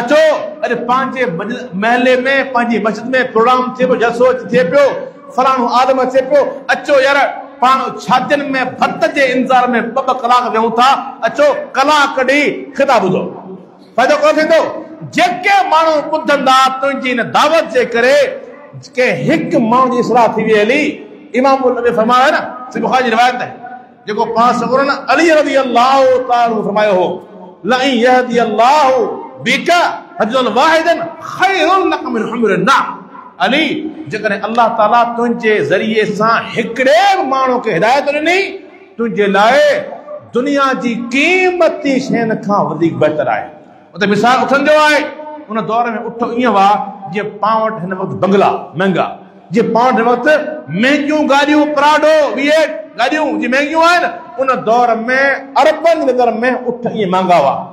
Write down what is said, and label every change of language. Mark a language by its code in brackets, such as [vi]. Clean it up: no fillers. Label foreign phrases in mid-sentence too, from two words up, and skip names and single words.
[sd] अचो अॼु पंहिंजे महले में, पंहिंजी मस्जिद में प्रोग्राम थिए पियो, जलसो थिए पियो, फलाणो आदम अचे पियो, अचो यार पाण शादियुनि में भत जे इंतज़ार में ॿ कलाक वेहूं था, अचो कलाक ॾेई ख़िताब ॿुधो, फ़ाइदो कोन थींदो? जेके माण्हू ॿुधंदा तुंहिंजी हिन दावत जे करे के हिकु माण्हू जी इस्लाह थी वई हली। इमामुल नबी फरमायो है न, सही बुखारी जी रिवायत है, जेको पाण सगुर न अली [ar] رضي الله تعالى [sd] फरमायो हो, [ar] لئن يهدي الله بك رجلا واحدا خير لك من حمر النعم. [sd] अली, जेकॾहिं अल्लाह ताला तुंहिंजे ज़रिए सां हिकिड़े माण्हू खे हिदायत ॾिनी, तुंहिंजे लाइ दुनिया जी क़ीमती शयुनि खां वधीक बहितर आहे। उते मिसाल उठनि जो आहे, उन दौर में उठ ईअं हुआ जीअं पाण वटि हिन वक़्तु बंगला महांगा, जीअं पाण हिन वक़्तु महांगियूं गाॾियूं, प्राडो V8 गाॾियूं जीअं महांगियूं आहिनि, उन दौर में अरबनि जी नज़र में उठ ईअं महांगा हुआ।